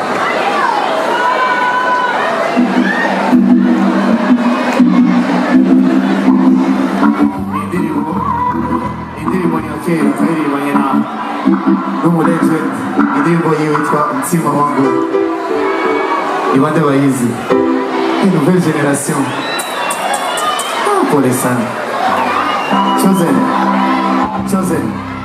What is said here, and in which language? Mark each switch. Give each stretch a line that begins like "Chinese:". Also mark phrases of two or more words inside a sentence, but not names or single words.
Kinyarwanda: Indirimbo ni kera twaririmanye n'umulegend. Indirimbo yitwa Mtima wangu. Ni bande bayizi.
French: Une nouvelle génération. Pour les saints. Chosen. Chosen.